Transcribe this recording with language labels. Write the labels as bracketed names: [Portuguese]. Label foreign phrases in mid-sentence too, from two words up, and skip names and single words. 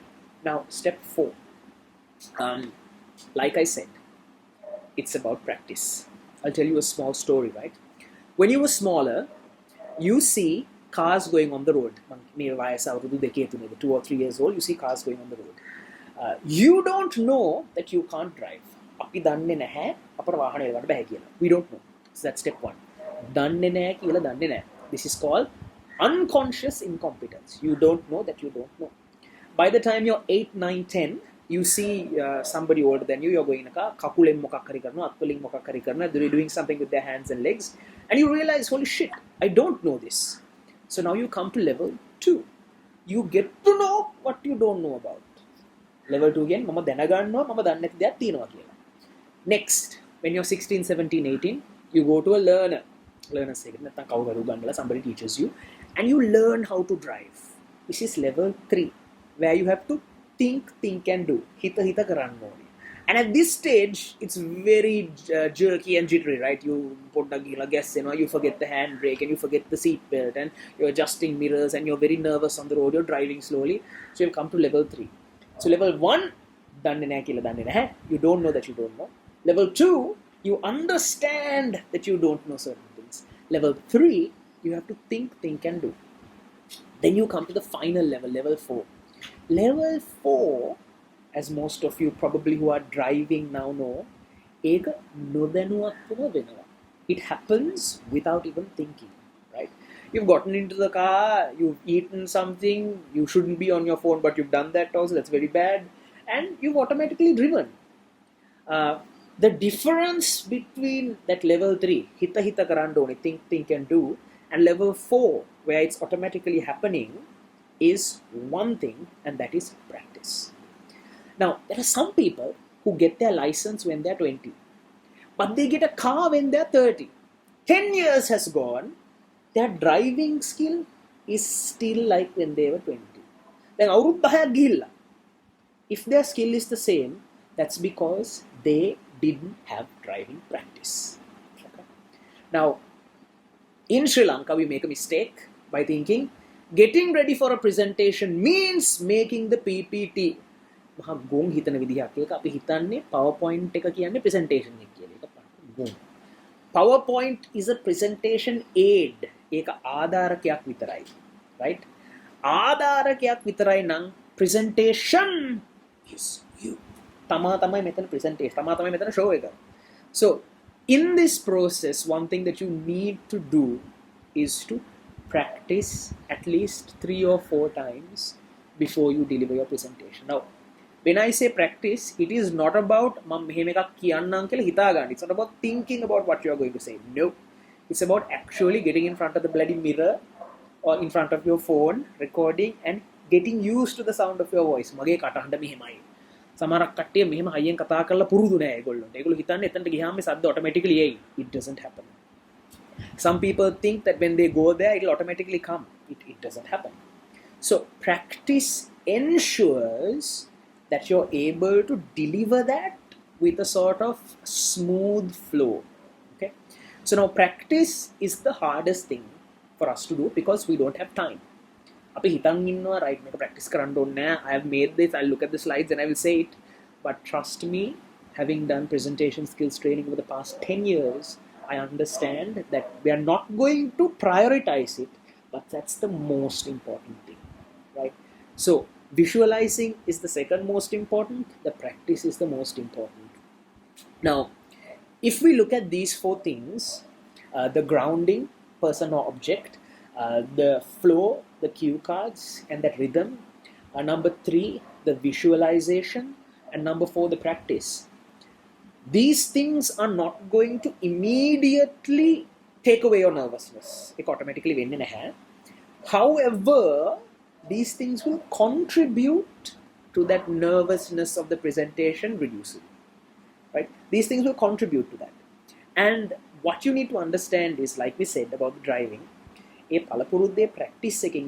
[English] Now step 4, like I said, it's about practice. I'll tell you a small story, right? When you were smaller, you see cars going on the road. 2 or 3 years old, you see cars going on the road. You don't know that you can't drive. [Sinhala] අපි දන්නේ නැහැ අපර වාහන එලවන්න බෑ කියලා. [English] We don't know. So that's step 1. [Sinhala] දන්නේ නැහැ කියලා දන්නේ නැහැ. [English] This is called unconscious incompetence. You don't know that you don't know. By the time you're 8, 9, 10, you see somebody older than you, you're going in a car, [Sinhala] කකුලෙන් මොකක් හරි කරනවා, අත්වලින් මොකක් හරි කරනවා, [English] they're doing something with their hands and legs, and you realize, holy shit, I don't know this. So now you come to level 2. You get to know what you don't know about. Level 2 again, [Sinhala] මම දැනගන්නවා මම දන්නේ නැති දෙයක් තියෙනවා කියලා. [English] Next, when you're 16, 17, 18, you go to a learner's [Sinhala] එක නැත්නම් කවුරු ගන්නලා [English] somebody teaches you, and you learn how to drive. This is level 3, where you have to think and do. [Sinhala] හිත කරන්න ඕනේ. [English] And at this stage, it's very jerky and jittery, right? [Sinhala] You පොඩ්ඩක් ගිහලා gas එනවා, [English] you forget the handbrake and you forget the seat belt, and you're adjusting mirrors and you're very nervous on the road, you're driving slowly. So you'll come to level 3. So level 1, [Sinhala] දන්නේ නැහැ කියලා දන්නේ නැහැ. [English] You don't know that you don't know. Level 2, you understand that you don't know certain things. Level 3, you have to think and do. Then you come to the final level, level 4. Level 4, as most of you probably who are driving now know, [Sinhala] ඒක නොදැනුවත්වම වෙනවා. [English] It happens without even thinking, right? You've gotten into the car, you've eaten something, you shouldn't be on your phone, but you've done that also, that's very bad, and you've automatically driven. The difference between that level 3, [Sinhala] හිත කරන්න ඕනේ, [English] think and do, and level 4, where it's automatically happening, is one thing, and that is practice. Now, there are some people who get their license when they're 20, but they get a car when they're 30. 10 years has gone, their driving skill is still like when they were 20. [Sinhala] Then අවුරුදු 10ක් ගිහිල්ලා, [English] if their skill is the same, that's because they didn't have driving practice. Okay? Now, in Sri Lanka, we make a mistake by thinking getting ready for a presentation means making the PPT. [Sinhala] මහා ගොන් හිතන විදිහක්. ඒක අපි හිතන්නේ PowerPoint එක කියන්නේ presentation එක කියලා. ඒක ගොන්. [English] PowerPoint is a presentation aid. [Sinhala] ඒක ආධාරකයක් විතරයි. Right? ආධාරකයක් විතරයි නම් [English] presentation is you. [Sinhala] තමයි මෙතන presentation. තමයි මෙතන show එක. [English] So, in this process, one thing that you need to do is to practice at least 3 or 4 times before you deliver your presentation. Now, when I say practice, it is not about [Sinhala] මම මෙහෙම එකක් කියන්නම් කියලා හිතා ගන්න. [English] It's not about thinking about what you are going to say. No. It's about actually getting in front of the bloody mirror or in front of your phone, recording and getting used to the sound of your voice. [Sinhala] මගේ කටහඬ මෙහෙමයි. සමහරක් කට්ටිය මෙහෙම හයියෙන් කතා කරලා පුරුදු නෑ ඒගොල්ලන්ට. ඒගොල්ලෝ හිතන්නේ එතනට ගියාම මේ ශබ්ද automatically එයි. [English] It doesn't happen. Some people think that when they go there, it'll automatically come. It doesn't happen. So practice ensures that you're able to deliver that with a sort of smooth flow. Okay. So now practice is the hardest thing for us to do because we don't have time. [Sinhala] අපි හිතන් ඉන්නවා right මේක practice කරන්න ඕනේ නෑ. [English] I have made this, I'll look at the slides and I will say it. But trust me, having done presentation skills training over the past 10 years, I understand that we are not going to prioritize it, but that's the most important thing, right? So visualizing is the second most important, the practice is the most important. Now, if we look at these 4 things, the grounding, person or object, the flow, the cue cards, and that rhythm, number 3, the visualization, and number 4, the practice. these things are not going to immediately take away your nervousness. [Sinhala] ඒක automatically වෙන්නේ නැහැ. [English] However, these things will contribute to that nervousness of the presentation reducing. Right? These things will contribute to that. And what you need to understand is, like we said about the driving, practice again.